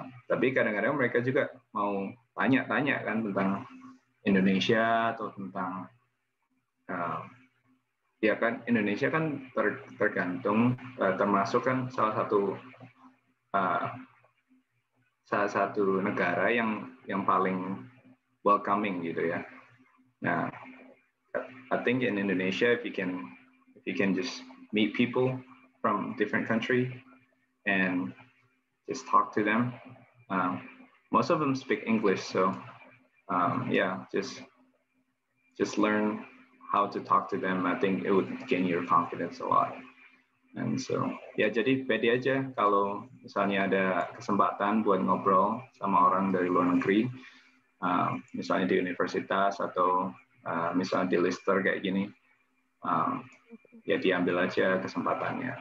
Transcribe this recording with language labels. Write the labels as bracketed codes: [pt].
[id] Tapi kadang-kadang mereka juga mau tanya-tanya kan tentang Indonesia atau tentang ya kan Indonesia kan tergantung termasuk kan salah satu negara yang paling welcoming gitu ya. [en] Nah, I think in Indonesia if you can just meet people from different country and just talk to them. Most of them speak English, so yeah, just learn how to talk to them. I think it would gain your confidence a lot. And so [id] ya jadi pede aja kalau misalnya ada kesempatan buat ngobrol sama orang dari luar negeri, misalnya di universitas atau misalnya di Lister kayak gini, ya diambil aja kesempatannya.